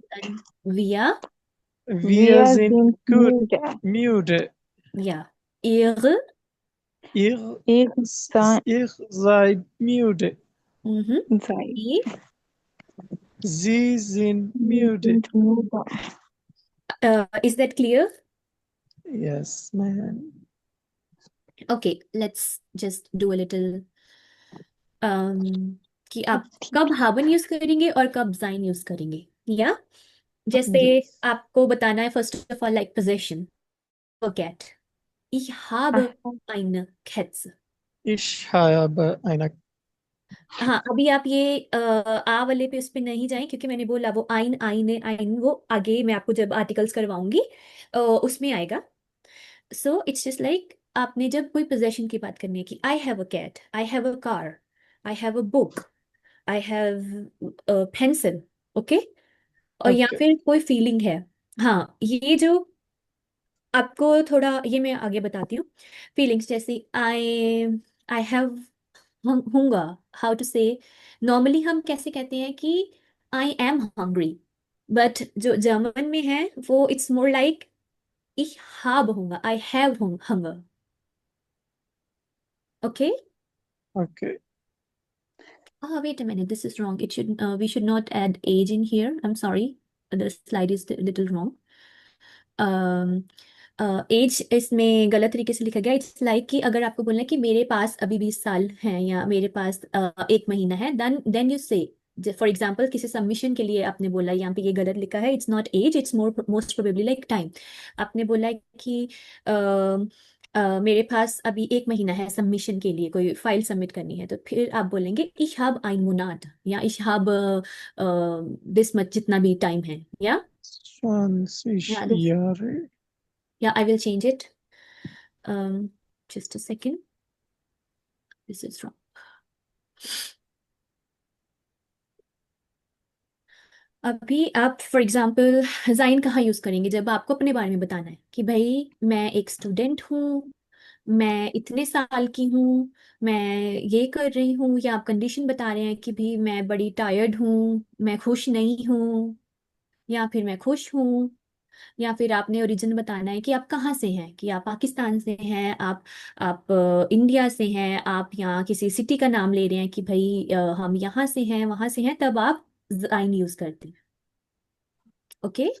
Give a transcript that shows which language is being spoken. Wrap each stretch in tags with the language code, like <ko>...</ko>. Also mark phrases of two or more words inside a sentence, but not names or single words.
<de>Dann wir, Wir Wir sind sind gut müde. müde. ja. Ihre, Ihr, Ich sei, ihr seid müde. sei. die. Sie sind Wir müde. sind müde.</de> <en>Is that clear? Yes, man. Okay, let's just do a little</en> <hi>कि आप कब haben यूज करेंगे और कब sein यूज करेंगे या जैसे</hi> <en>Yes.</en> <hi>आपको बताना है</hi> <en>first of all like possession cat</en> <de>ich habe eine Katze Ich habe eine.</de> <hi>हाँ अभी आप ये आ वाले पे उस पे नहीं जाएं क्योंकि मैंने बोला वो</hi> <de>ein ein ein</de> <hi>वो आगे मैं आपको जब आर्टिकल्स करवाऊंगी उसमें आएगा</hi> <en>so it's just like</en> <hi>आपने जब कोई पोजेशन की बात करनी है कि</hi> <en>I have a cat I have a car I have a book I have pencil okay</en> <hi>और या</hi> <en>Okay.</en> <hi>फिर कोई फीलिंग है हाँ ये जो आपको थोड़ा ये मैं आगे बताती हूँ फीलिंग्स जैसे</hi> <en>I I have hunger how to say</en> <hi>नॉर्मली हम कैसे कहते हैं कि</hi> <en>I am hungry but</en> <hi>जो जर्मन में है वो</hi> <en>it's more like</en> <de>ich habe Hunger</de> <en>I have hunger okay Okay. oh wait a minute this is wrong it should we should not add age in here I'm sorry the slide is a little wrong एज</en> <hi>इसमें गलत तरीके से लिखा गया</hi> <en>it's like</en> <hi>कि अगर आपको बोलना है कि मेरे पास अभी 20 साल हैं या मेरे पास 1 महीना है</hi> <en>then you say for example</en> <hi>किसी सबमिशन के लिए आपने बोला यहाँ पे ये गलत लिखा है</hi> <en>it's not age it's more most probably like time</en> <hi>आपने बोला है कि मेरे पास अभी 1 महीना है सबमिशन के लिए कोई</hi> <en>file submit</en> <hi>करनी है तो फिर आप बोलेंगे</hi> <de>ich habe einen Monat</de> <hi>या</hi> <de>ich habe</de> <en>this much</en> <hi>जितना भी टाइम है या</hi> <de>20 Jahre.</de> <en>Yeah, I will change it. Just a second. This is wrong.</en> <hi>अभी आप</hi> <en>for example</en> <hi>जाइन कहाँ यूज करेंगे जब आपको अपने बारे में बताना है कि भाई मैं एक स्टूडेंट हूँ मैं इतने साल की हूँ मैं ये कर रही हूँ या आप कंडीशन बता रहे हैं कि भी मैं बड़ी टायर्ड हूँ मैं खुश नहीं हूँ या फिर मैं खुश हूँ या फिर आपने ओरिजिन बताना है कि आप कहाँ से हैं कि आप पाकिस्तान से हैं आप इंडिया से हैं आप यहाँ किसी सिटी का नाम ले रहे हैं कि भाई हम यहाँ से हैं वहां से हैं तब आप जाइन यूज करते हैं ओके</hi>